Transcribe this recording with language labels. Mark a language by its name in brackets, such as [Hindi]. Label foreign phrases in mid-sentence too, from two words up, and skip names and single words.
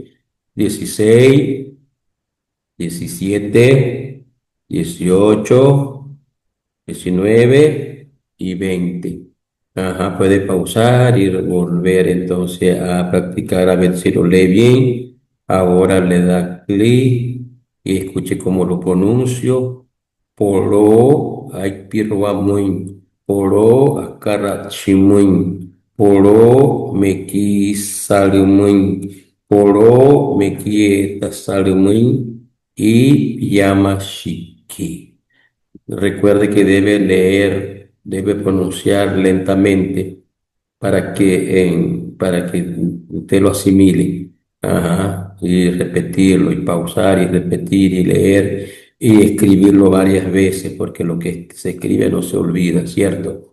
[Spanish] 16, 17, 18, 19 y 20. Ajá, puede pausar y volver entonces a practicar a ver si lo lee bien. Ahora le da clic y escuche cómo lo pronuncio. [Wayuu] Poro aikpirwamuin. Poro akarachimuin. Poro mekisalumuin. Poro mekietasalumuin y Yamashiki. [Spanish] Recuerde que debe leer, debe pronunciar lentamente para que usted lo asimile. Ajá, y repetirlo, y pausar, y repetir, y leer, y escribirlo varias veces, porque lo que se escribe no se olvida, ¿cierto?